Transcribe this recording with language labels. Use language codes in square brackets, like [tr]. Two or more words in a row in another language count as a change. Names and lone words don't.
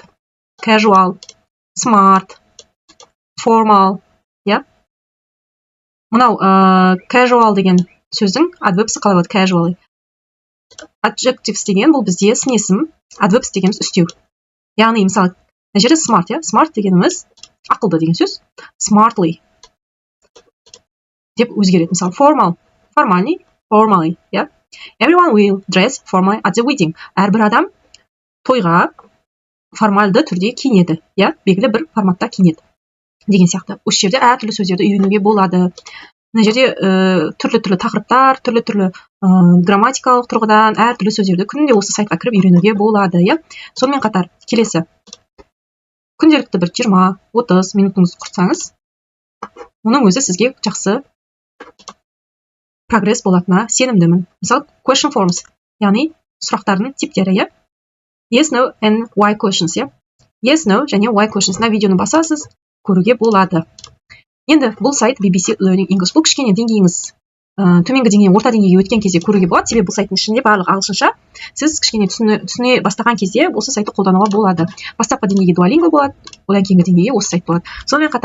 [en] Casual, smart, formal, [kk] Мынау casual деген сөздің adverbs қалай болады, casual. Adjectives деген бұл бізде сын есім, adverbs дегеніміз үстеу. Яғни, мысалы, мына жерде [en] smart, Smart [kk] дегеніміз ақылды деген сөз. Smartly деп өзгереді. Мысалы, [en] formal, formally, formally, Everyone will dress formally at the wedding. [kk] Әрбір адам тойға формальды түрде киінеді, белгілі бір форматта киінеді. Деген сияқты. Осы жерде әртүрлі сөздерді үйренуге болады. Мына жерде түрлі-түрлі тақырыптар, түрлі-түрлі грамматикалық тұрғыдан әртүрлі сөздерді күнде осы сайтқа кіріп үйренуге болады, Сонымен қатар келесі. Күнделікті бір 20-30 минутыңыз құртсаңыз, оның өзі сізге жақсы прогресс болатынына сенімдімін. Мысалы, [en] question forms, [kk] яғни сұрақтардың типтері, [en] Yes, no and why questions, Yes, no және why questions. [kk] На видеоны басасыз, көруге болады. Енді бұл сайт BBC Learning English. Бұл кішкене деңгейіңіз төменгі деңгейден орта деңгейге өткен кезде көруге болады. Себебі бұл сайттың ішінде барлығы ағылшынша. Сіз кішкене түсіне бастаған кезде осы сайтты қолдануға болады. Бастапқы деңгейге Duolingo болады, одан кейінгі деңгейге осы сайт болады.